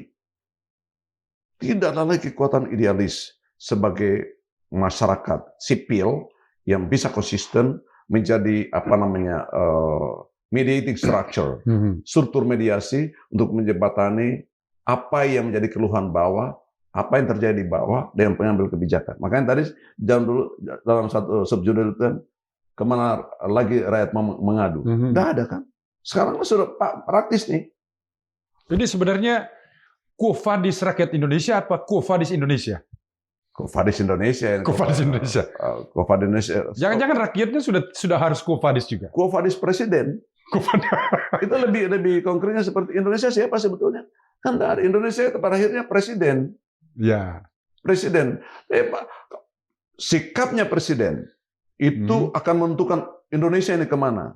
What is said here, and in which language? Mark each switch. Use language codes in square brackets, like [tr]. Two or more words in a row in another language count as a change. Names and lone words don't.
[id] Tidak ada lagi kekuatan idealis sebagai masyarakat sipil yang bisa konsisten menjadi [en] mediating structure, [id] struktur mediasi untuk menjembatani apa yang menjadi keluhan bawah, apa yang terjadi di bawah dengan pengambil kebijakan. Makanya tadi dulu dalam satu subjudul itu kan, kemana lagi rakyat mengadu? Tidak ada kan? Sekarang sudah praktis nih. Jadi sebenarnya [la] Quo Vadis [id] rakyat Indonesia apa [la] Quo Vadis [id] Indonesia? [la] Quo Vadis Indonesia. Quo Vadis Indonesia. Quo Vadis Indonesia. [id] Jangan-jangan rakyatnya sudah harus [la] Quo Vadis [id] juga. [la] Quo Vadis presiden. [id] Itu lebih konkretnya seperti Indonesia siapa sebetulnya? Kan dari Indonesia pada akhirnya presiden. Ya. Presiden. Sikapnya presiden itu akan menentukan Indonesia ini kemana.